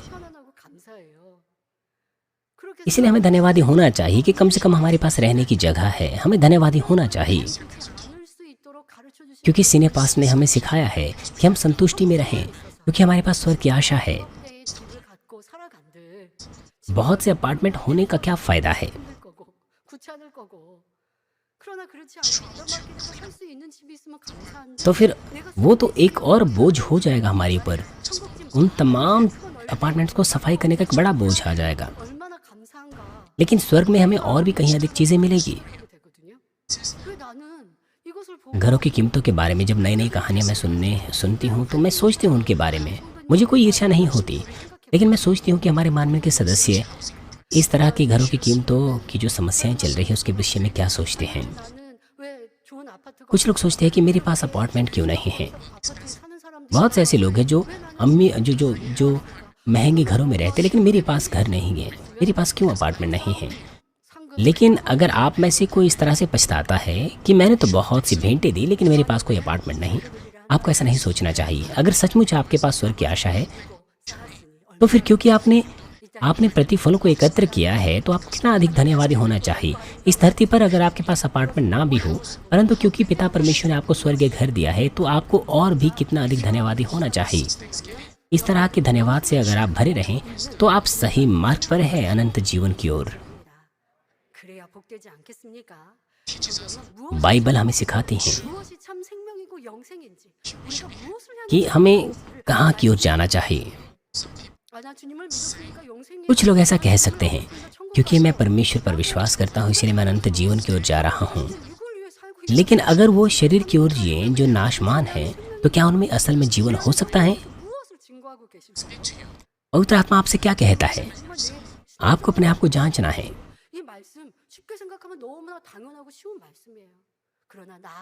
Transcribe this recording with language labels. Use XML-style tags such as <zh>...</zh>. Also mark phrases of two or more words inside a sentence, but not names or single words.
<ko>편안하고 감사해요. 그렇게</ko> <hi>इसलिए हमें धन्यवादी होना चाहिए कि कम से कम हमारे पास रहने की जगह है। हमें धन्यवादी होना चाहिए</hi> <ko>않을 수 있도록 가르쳐 주신</ko> <hi>क्योंकि सिनेपास ने हमें सिखाया है कि हम संतुष्टि में रहें, क्योंकि हमारे पास स्वर्ग की आशा है।</hi> <ko>때의 집을 갖고 살아간들</ko> <hi>बहुत से अपार्टमेंट होने का क्या फ़ायदा है?</hi> <ko>힘들 거고 귀찮을 거고 그러나 그렇지 않고 아름답게 살 수 있는 집이 있으면 감사한데</ko> <hi>तो फिर वो तो एक और बोझ हो जाएगा हमारे ऊपर।</hi> <ko>천국집</ko> <hi>उन तमाम अपार्टमेंट्स को सफाई करने का एक बड़ा बोझ आ जाएगा।</hi> <ko>얼마나 감사한가</ko> <hi>लेकिन स्वर्ग में हमें और भी कहीं अधिक चीज़ें मिलेगी।</hi> <ko>그렇게 되거든요. 왜 나는 이것을 보고</ko> <hi>घरों की कीमतों के बारे में जब नई नई कहानियाँ मैं सुनती हूँ तो मैं सोचती हूँ उनके बारे में। मुझे कोई ईर्ष्या नहीं होती, लेकिन मैं सोचती हूँ कि हमारे मानवीय के सदस्य इस तरह की घरों की कीमतों की जो समस्याएं चल रही है उसके विषय में क्या सोचते हैं।</hi> <ko>나는 왜 좋은 아파트가</ko> <hi>कुछ लोग सोचते हैं कि मेरे पास अपार्टमेंट क्यों नहीं है।</hi> <ko>아파트에 사는 사람들</ko> <hi>बहुत से ऐसे लोग हैं जो अम्मी जो जो जो महंगे घरों में रहते, लेकिन मेरे पास घर नहीं है। मेरे पास क्यों अपार्टमेंट नहीं है?</hi> <ko>상급</ko> <hi>लेकिन अगर आप में से कोई इस तरह से पछताता है कि मैंने तो बहुत सी भेंटें दी लेकिन मेरे पास कोई अपार्टमेंट नहीं, आपको ऐसा नहीं सोचना चाहिए। अगर सचमुच आपके पास स्वर्ग की आशा है तो फिर क्योंकि आपने प्रतिफलों को एकत्र किया है तो आपको कितना अधिक धन्यवादी होना चाहिए। इस धरती पर अगर आपके पास अपार्टमेंट ना भी हो, परंतु क्योंकि पिता परमेश्वर ने आपको स्वर्गीय घर दिया है तो आपको और भी कितना अधिक धन्यवादी होना चाहिए। इस तरह के धन्यवाद से अगर आप भरे रहें तो आप सही मार्ग पर हैं अनंत जीवन की ओर।</hi> <ko>그래야 복되지 않겠습니까? 무엇이</ko> <hi>बाइबल हमें सिखाती है</hi> <ko>참 생명이고 영생인지 우리가 무엇을 향해</ko> <hi>कि हमें कहाँ की ओर जाना चाहिए।</hi> <ko>나 주님을 믿었으니까 영생이</ko> <hi>कुछ लोग ऐसा कह सकते हैं क्योंकि मैं परमेश्वर पर विश्वास करता हूँ इसलिए मैं अनंत जीवन की ओर जा रहा हूँ।</hi> <ko>누굴 위해 살고 있</ko> <hi>लेकिन अगर वो शरीर की ओर जिए जो नाशमान है तो क्या उनमें असल में जीवन हो सकता है?</hi> <ko>무엇을 증거하고 계십니까?</ko> <hi>पवित्र आत्मा आपसे क्या कहता है?</hi> <ko>정말 내</ko> <hi>आपको अपने आप को जांचना है।</hi> <ko>이 말씀 쉽게 생각하면 너무나 당연하고 쉬운 말씀이에요. 그러나 나</ko>